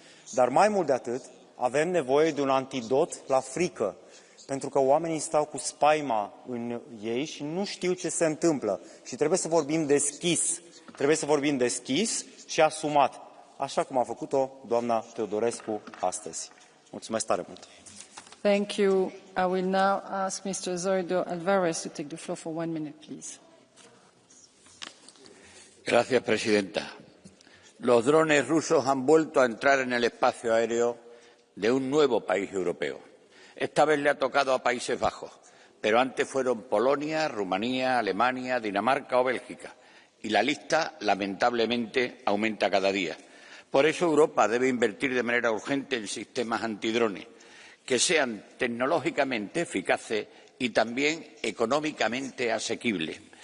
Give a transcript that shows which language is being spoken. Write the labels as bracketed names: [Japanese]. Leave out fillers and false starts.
[Romanian] Dar mai mult de atât, avem nevoie de un antidot la frică, pentru că oamenii stau cu spaima în ei și nu știu ce se întâmplă. Și trebuie să vorbim deschis, și asumat, așa cum a făcut-o doamna Teodorescu astăzi. Mulțumesc tare mult! [English] Thank you. I will now ask Mr. Zoido Alvarez to take the floor for 1 minute, please. [Spanish] Gracias, presidenta. Los drones rusos han vuelto a entrar en el espacio aéreo de un nuevo país europeo. Esta vez le ha tocado a Países Bajos, pero antes fueron Polonia, Rumanía, Alemania, Dinamarca o Bélgica. Y la lista, lamentablemente, aumenta cada día. Por eso Europa debe invertir de manera urgente en sistemas antidrones que sean tecnológicamente eficaces y también económicamente asequibles.